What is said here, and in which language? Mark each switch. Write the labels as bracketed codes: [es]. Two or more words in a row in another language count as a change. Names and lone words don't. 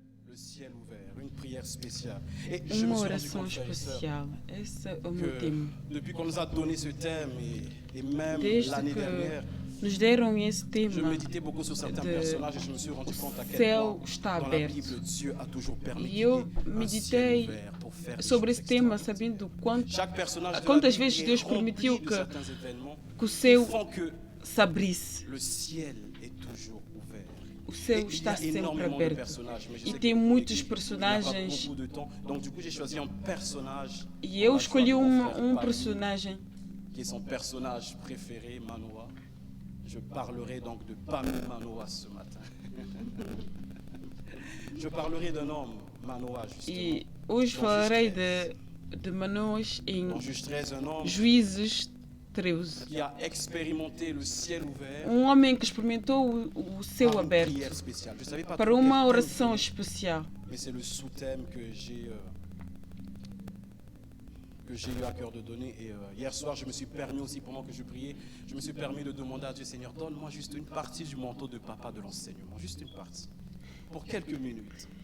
[fr] le ciel ouvert, une prière spéciale. Et je [pt] Uma [fr] me suis rendu [pt] oração [fr] compte, frères et sœurs, [pt] especial. Esse é o meu [fr] que [pt] tema. [fr] depuis qu'on nous a donné ce thème et même [pt] Desde [fr] l'année [pt] que [fr] dernière, [pt] nos deram esse [fr] je [pt] tema, [fr] méditais beaucoup sur certains de personnages et je me suis rendu compte à quel [pt] céu [fr] point [pt] está [fr] dans la [pt] aberto. [fr] Bible, Dieu a toujours permis qu'il [pt] E [fr] y [pt] eu [fr] ait un ciel [pt] meditei [fr] ouvert pour faire des [pt] sobre [fr] choses [pt] esse tema, [fr] extraordinaires. [pt] sabendo [fr] Chaque personnage de la [pt] quantas [fr] Bible [pt] vezes [fr] est [pt] Deus [fr] rempli [pt] permitiu [fr] de [pt] que [fr] certains événements [pt] o [fr] qui [pt] céu [fr] font que [pt] s'abrisse. [fr] le ciel est toujours ouvert. [pt] O céu [fr] Et il y [pt] está [fr] a [pt] sempre [fr] énormément de [pt] aberto. [fr] personnages, mais je [pt] E [fr] sais [pt] tem [fr] que [pt] muitos [fr] il n'y a pas [pt] personagens. [fr] beaucoup de temps. Donc du coup, j'ai choisi un personnage. [pt] E eu [fr] On va [pt] escolhi [fr] choisir mon frère Pali, [pt] personagem [fr] qui est son personnage préféré, Manoa. Je parlerai donc de Pami Manoa ce matin. Je parlerai d'un homme, Manoa, justement. [pt] e hoje [fr] Dans [pt] falarei [fr] Juge 13. [pt] de Manoas em [fr] Dans Juge 13, un homme [pt] Juízes 13. [fr] qui a expérimenté le ciel ouvert [pt] Homem que experimentou o céu [fr] par une [pt] aberto [fr] prière spéciale. Je savais pas [pt] para [fr] trop [pt] uma [fr] quel thème [pt] oração [fr] donner, [pt] especial. [fr] mais c'est le sous-thème que j'ai eu à cœur de donner. Et hier soir, je me suis permis aussi, pendant que je priais, je me suis permis de demander à Dieu, Seigneur, donne-moi juste une partie du manteau de papa de l'enseignement, juste une partie, pour quelques minutes.